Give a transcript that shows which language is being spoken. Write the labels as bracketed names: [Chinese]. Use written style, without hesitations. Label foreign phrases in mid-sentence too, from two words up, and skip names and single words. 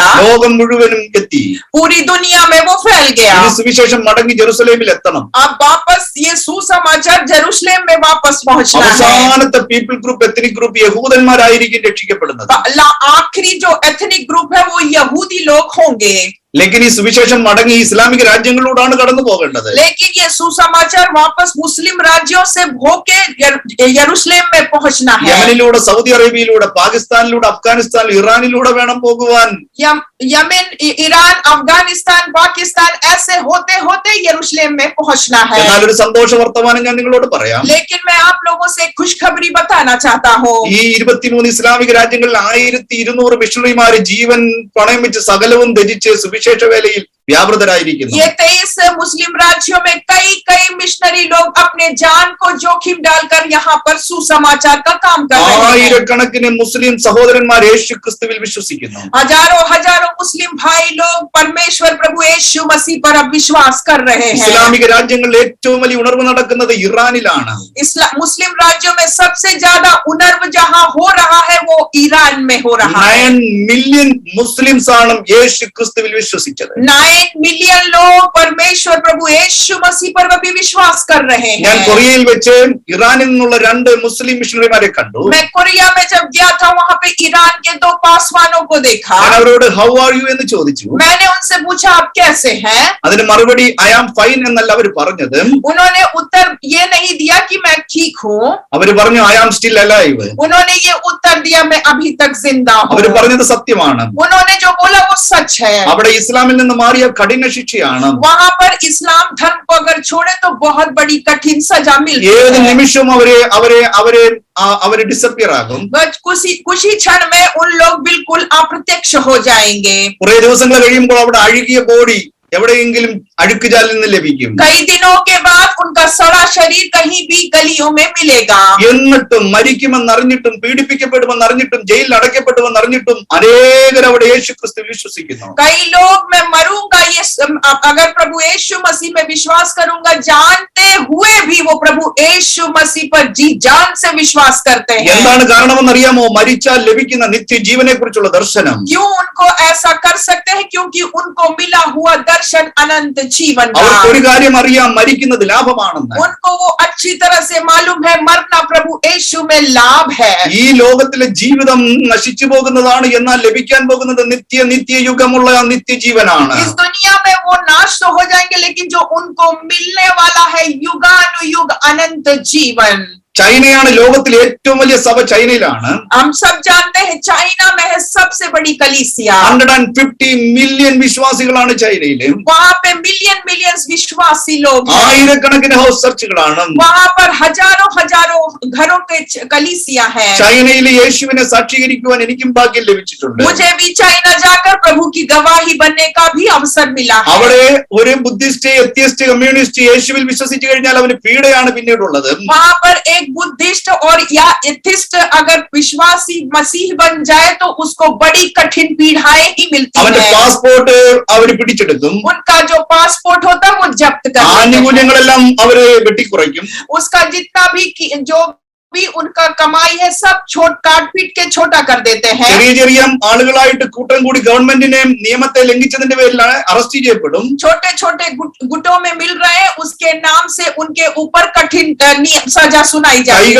[Malayalam] ലോകം മുഴുവനും എത്തി. [Hindi] पूरी दुनिया में वो फैल गया. [Malayalam] സുവിശേഷം മടങ്ങി ജെറുസലേമിൽ എത്തണം. [Hindi] अब वापस ये सुसमाचार जेरूसलम में वापस पहुंचना है. [Malayalam] അവസാനത്തെ [English] people group ethnic group [Malayalam] യഹൂദന്മാരായിരിക്കും രക്ഷിക്കപ്പെടുന്നത്. [Hindi] आखिरी जो [English] ethnic group [Hindi] है वो यहूदी लोग होंगे. [Malayalam] लेकिन ഈ സുവിശേഷം മടങ്ങി ഇസ്ലാമിക രാജ്യങ്ങളിലൂടെയാണ് കടന്നു പോകേണ്ടത്. [Hindi] लेकिन ये सुसमाचार वापस मुस्लिम राज्यों से होके यरूशलेम में पहुंचना है. [Malayalam] യമനിലൂടെ, സൗദി അറേബ്യയിലൂടെ, പാകിസ്ഥാനിലൂടെ, അഫ്ഗാനിസ്ഥാനിൽ, ഇറാനിലൂടെ വേണം പോകുവാൻ. [Hindi] यमन, ईरान, अफगानिस्तान, पाकिस्तान ऐसे होते होते यरूशलेम में पहुंचना है. [Malayalam] എന്നാൽ ഒരു സന്തോഷ വർത്തമാനം ഞാൻ നിങ്ങളോട് പറയാം. [Hindi] लेकिन मैं आप लोगों से खुशखबरी बताना चाहता हूँ. [Malayalam] ഈ 23 ഇസ്ലാമിക രാജ്യങ്ങളിൽ 1200 മിഷണറിമാര് ജീവൻ പണയം വെച്ച് സകലവും ത്യജിച്ച് സുവിശേഷ വേലയിൽ व्यावृतराയിരിക്കുന്നു. [Hindi] ये 23 मुस्लिम राज्यों में कई मिशनरी लोग अपने जान को जोखिम डालकर यहाँ पर सुसमाचार का काम कर रहे हैं. [Malayalam] ആയിരക്കണക്കിന് മുസ്ലിം സഹോദരന്മാർ യേശു ക്രിസ്തുവിൽ വിശ്വസിക്കുന്നു. [Hindi] हजारों मुस्लिम भाई लोग परमेश्वर प्रभु यीशु मसीह पर अब विश्वास कर रहे हैं. [Malayalam] ഇസ്ലാമിക രാജ്യങ്ങളിൽ ഏറ്റവും വലിയ ഉണർവ് നടക്കുന്നത് ഇറാനിലാണ്. [Hindi] मुस्लिम राज्यों में सबसे ज्यादा उनर्व जहाँ हो रहा है वो ईरान में हो रहा है. [Malayalam] 9 [English] million Muslims [Malayalam] ആണ് യേശു ക്രിസ്തുവിൽ വിശ്വസിച്ചത്. [Hindi] 9 मिलियन लोग परमेश्वर प्रभु यीशु मसीह पर अभी विश्वास कर रहे हैं. [Malayalam] ഞാൻ കൊറിയയിൽ വെച്ച് ഇറാനിൽ നിന്നുള്ള 2 മുസ്ലിം മിഷണറിമാരെ കണ്ടു. [Hindi] मैं कोरिया में जब गया था वहां पे ईरान के 2 पासवानों को देखा. [Malayalam] ഞാൻ അവരോട് [English] how are you [Malayalam] എന്ന് ചോദിച്ചു. [Hindi] मैंने उनसे पूछा आप कैसे हैं? [Malayalam] അതിന് മറുപടി [English] I am fine [Malayalam] എന്നല്ല അവർ പറഞ്ഞത്. [Hindi] उन्होंने उत्तर ये नहीं दिया कि मैं ठीक हूँ. [Malayalam] അവർ പറഞ്ഞു [English] I am still alive. [Hindi] उन्होंने ये उत्तर दिया मैं अभी तक जिंदा हूँ. [Malayalam] അവർ പറഞ്ഞത് സത്യമാണ്. [Hindi] उन्होंने जो बोला वो सच है. [Malayalam] അവിടെ ഇസ്ലാമിൽ നിന്ന് മാറിയ കഠിന ശിക്ഷയാണ്. [Hindi] वहां पर इस्लाम धर्म को अगर छोड़े तो बहुत बड़ी कठिन सजा मिलती [Malayalam] ഏത് [Hindi] है. [Malayalam] നിമിഷവും അവരെ ഡിസപ്പിയർ ആകും. [Hindi] कुछ ही क्षण में उन लोग बिल्कुल अप्रत्यक्ष हो जाएंगे. [Malayalam] കുറെ ദിവസങ്ങൾ കഴിയുമ്പോൾ അവിടെ അഴുകിയ ബോഡി എവിടെയെങ്കിലും അഴുക്കുചാലിൽ നിന്ന് ലഭിക്കും. [Hindi] कई दिनों के बाद उनका सड़ा शरीर कहीं भी गलियों में मिलेगा. [Malayalam] എന്നിട്ടും മരിക്കുമെന്നറിഞ്ഞിട്ടും പീഡിപ്പിക്കപ്പെടുമെന്നറിഞ്ഞിട്ടും ജയിലിൽ അടയ്ക്കപ്പെടുമെന്നറിഞ്ഞിട്ടും അനേകർ അവിടെ യേശു ക്രിസ്തു വിശ്വസിക്കുന്നു. [Hindi] कई लोग मैं मरूंगा ये अगर प्रभु यीशु मसीह में विश्वास करूंगा जानते हुए भी वो प्रभु यीशु मसीह पर जी जान से विश्वास करते हैं. [Malayalam] എന്താണ് കാരണമെന്നറിയാമോ? മരിച്ചാൽ ലഭിക്കുന്ന നിത്യജീവനെ കുറിച്ചുള്ള ദർശനം. [Hindi] क्यों उनको ऐसा कर सकते हैं? क्योंकि उनको मिला हुआ दर्शन अनंत जीवन का. [Malayalam] അവർക്ക് ഒരു കാര്യം അറിയാം, മരിക്കുന്നത് ലാഭമാണെന്ന്. [Hindi] उनको वो अच्छी तरह से मालूम है मरना प्रभु यीशु में लाभ है. [Malayalam] ഈ ലോകത്തിലെ ജീവിതം നശിച്ചു പോകുന്നതാണ്, എന്നാൽ ലഭിക്കാൻ പോകുന്നത് നിത്യയുഗമുള്ള നിത്യജീവനാണ്. [Hindi] इस दुनिया में वो नाश तो हो जाएंगे लेकिन जो उनको मिलने वाला है युगानुयुग अनंत जीवन. [Malayalam] ചൈനയാണ് ലോകത്തിലെ ഏറ്റവും വലിയ സഭ ചൈനയിലാണ്. [Hindi] हम सब जानते हैं चाइना में है सबसे बड़ी कलीसिया. [Malayalam] 150 മില്യൺ വിശ്വാസികളാണ് ചൈനയിൽ. [Hindi] वहाँ पे मिलियंस विश्वासी लोग हैं. [Malayalam] ആയിരക്കണക്കിന് ഹൗസ് ചർച്ചുകളാണ്. [Hindi] वहाँ पर हजारों घरों के कलीसिया है. [Malayalam] ചൈനയിൽ യേശുവിനെ സാക്ഷീകരിക്കുവാൻ എനിക്കും ഭാഗ്യം ലഭിച്ചിട്ടുണ്ട്. [Hindi] मुझे भी चाइना जाकर प्रभु की गवाही बनने का भी अवसर मिला है. [Malayalam] അവിടെ ഒരു [English] Buddhist, atheist, communist [Malayalam] യേശുവിൽ വിശ്വസിച്ചു കഴിഞ്ഞാൽ അവന് പീഡയാണ് പിന്നീടുള്ളത്. [Hindi] वहाँ पर एक बुद्धिस्ट और या एथिस्ट अगर विश्वासी मसीह बन जाए तो उसको बड़ी कठिन पीड़ाएं ही मिलती [Malayalam] അവന്റെ [Hindi] है. [Malayalam] പാസ്പോർട്ട് അവര് പിടിച്ചെടുക്കും. [Hindi] उनका जो पासपोर्ट होता है वो जब्त कर लेते हैं. [Malayalam] ആനുകൂല്യങ്ങളെല്ലാം അവര് വെട്ടിക്കുറയ്ക്കും. [Hindi] उसका जितना भी जो भी उनका कमाई है सब काट पीट के छोटा कर देते हैं. [Malayalam] ചെറിയ ചെറിയ ആളുകളായിട്ട് കൂട്ടം കൂടി ഗവൺമെന്റിനെ നിയമത്തെ ലംഘിച്ചതിന്റെ പേരിലാണ് അറസ്റ്റ് ചെയ്യപ്പെടും. [Hindi] छोटे गुटों में मिल रहे हैं उसके नाम से उनके ऊपर कठिन सजा सुनाई जाती है.